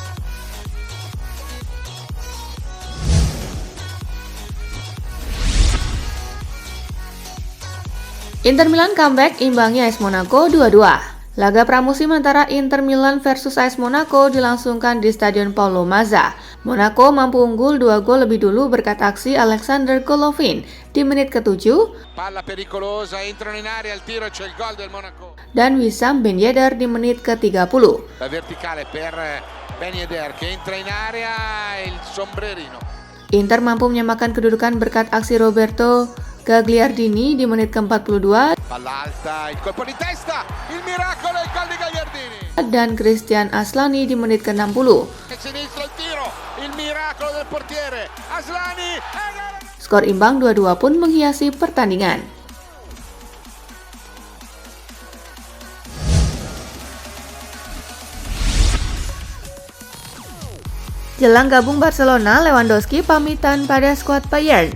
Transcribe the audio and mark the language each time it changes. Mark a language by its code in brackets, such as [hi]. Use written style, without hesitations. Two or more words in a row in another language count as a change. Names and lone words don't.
[id] Inter Milan comeback imbangi AS Monaco 2-2. Laga pramusim antara Inter Milan versus AS Monaco dilangsungkan di Stadion Paulo Mazza. Monaco mampu unggul 2 gol lebih dulu berkat aksi Alexander Golovin di menit ke-7. [it] Palla pericolosa, entrano in area, il tiro, c'è il gol del Monaco. [id] Dan Wissam Ben Yedder di menit ke-30. [it] La verticale per Ben Yedder che entra in area, il sombrerino. [id] Inter mampu menyamakan kedudukan berkat aksi Roberto Gagliardini di menit ke-42 [it] Palla alta, il colpo di testa, il miracolo, il gol di Gagliardini. [id] dan Christian Aslani di menit ke-60. [it] E sinistro il tiro, il miracolo del portiere, Aslani. [id] Skor imbang 2-2 pun menghiasi pertandingan. Jelang gabung Barcelona, Lewandowski pamitan pada skuad Bayern.